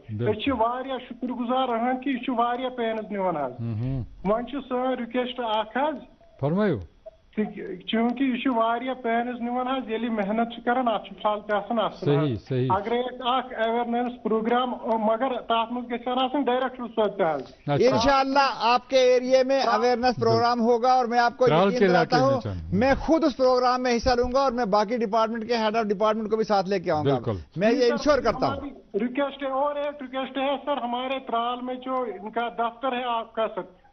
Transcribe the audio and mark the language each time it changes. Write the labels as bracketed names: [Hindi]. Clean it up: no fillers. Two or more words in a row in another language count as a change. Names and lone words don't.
[Kashmiri] أسۍ چھِ واریاہ شُکر گُزار اہن کہِ یہِ چھُ واریاہ پینٕز نِوان حظ. وۄنۍ چھُ سٲنۍ رِکویسٹ اکھ حظ. فرمٲیِو. چوٗنٛکہِ یہِ چھُ واریاہ پینٕز نِوان حظ. ییٚلہِ محنت چھُ کران اتھ چھُ پھل تہِ آسان اصٕل. اگرے أسۍ اکھ [English] awareness program [Kashmiri] مگر تتھ منٛز گژھِ ہن آسٕنۍ ڈایریکٹر صٲب تہِ حظ. [Urdu] انشاءاللہ آپ کے ایریے میں [English] awareness program [Urdu] ہوگا اور میں آپ کو یقین دلاتا ہوں میں خود اس پروگرام میں حصہ لوں گا اور میں باقی ڈپارٹمنٹ کے [English] head of department [Urdu] کو بھی ساتھ لے کے آؤں گا. میں یہ انشور کرتا ہوں. ریکویسٹ ہے اور ایک ریکویسٹ ہے سر, ہمارے ترال میں جو ان کا دفتر ہے آپ کا سر.